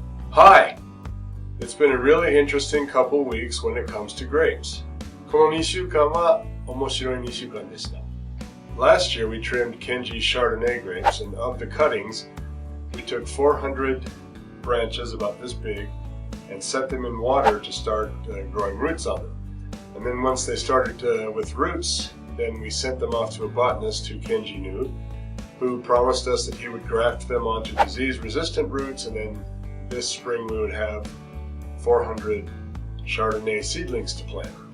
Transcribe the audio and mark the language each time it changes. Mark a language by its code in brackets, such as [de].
[en] Hi! It's been a really interesting couple weeks when it comes to grapes. [ja] この2週間は面白い2週間でした。 [en] Last year we trimmed Kenji Chardonnay grapes, and of the cuttings, we took 400 branches about this big and set them in water to start growing roots on them. And then once they started with roots, then we sent them off to a botanist who Kenji knew, who promised us that he would graft them onto disease-resistant roots, and then this spring we would have 400 Chardonnay seedlings to plant.